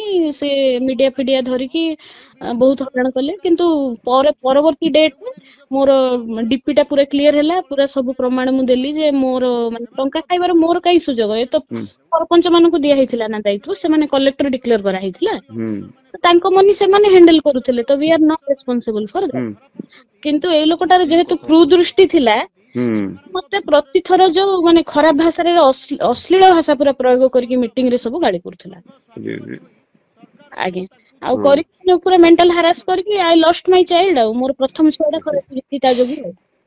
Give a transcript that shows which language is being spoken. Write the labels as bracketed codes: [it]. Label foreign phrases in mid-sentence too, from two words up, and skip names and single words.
[or] ସେ ମିଡିଆ ଫିଡିଆ ଧରିକି ବହୁତ ହଇରାଣ କଲେ। କିନ୍ତୁ ପରବର୍ତ୍ତୀ ଡେଟରେ ମୋର ଡିପି ଟା ପୁରା କ୍ଲିୟର ହେଲା। ପୁରା ସବୁ ପ୍ରମାଣ ମୁଁ ଦେଲି ଯେ ମୋର ମାନେ ଟଙ୍କା ଖାଇବାର ମୋର କାଇଁ ସୁଯୋଗ? ଏ ତ ହୁଁ ସରପଞ୍ଚ ମାନଙ୍କୁ ଦିଆ ହେଇଥିଲା ନା ଦାୟିତ୍ୱ, ସେମାନେ [en] collector declare [or] କରାହେଇଥିଲା। ହୁଁ ତାଙ୍କ ମନି ସେମାନେ ହ୍ୟାଣ୍ଡେଲ କରୁଥିଲେ, ତ [en] we are not responsible for ହୁଁ [or] ଦ୍ୟାଟ। କିନ୍ତୁ ଏଇ ଲୋକଟାର ଯେହେତୁ କ୍ରୁ ଦୃଷ୍ଟି ଥିଲା, ହୁଁ ମତେ ପ୍ରତିଥର ଯୋଉ ମାନେ ଖରାପ ଭାଷାରେ ଅଶ୍ଳୀଳ ଭାଷା ପୁରା ପ୍ରୟୋଗ କରିକି ମିଟିଂ ରେ ସବୁ ଗାଳି କରୁଥିଲା। ଆଜ୍ଞା, ଆଉ ହଁ କରିକି ପୁରା [en] mental harass [or] କରିକି [en] I lost my child. [or] ଆଉ ମୋର ପ୍ରଥମ ଛୁଆଟା ଖରାପ ହେଇଯାଇଛି ତା ଯୋଗୁଁ ଆଉ।